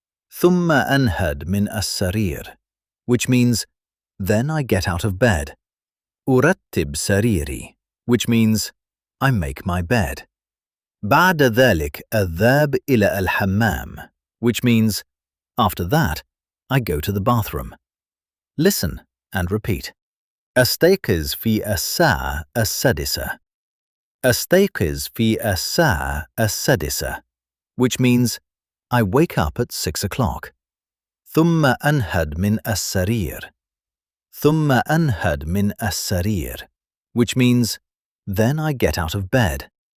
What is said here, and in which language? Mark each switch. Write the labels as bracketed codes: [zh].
[ar] Thumma anhad min as-sarir, [en] which means then I get out of bed. [ar] Urattib sariri, [en] which means I make my bed. [ar] بعد ذلك أذهب إلى الحمام, [en] which means after that I go to the bathroom. Listen and repeat. [ar] أستيقظ في الساعة السادسة. أستيقظ في الساعة السادسة, [en] which means I wake up at 6 o'clock. [ar] ثم أنهد من السرير. ثم أنهد من السرير, [en] which means then I get out of bed.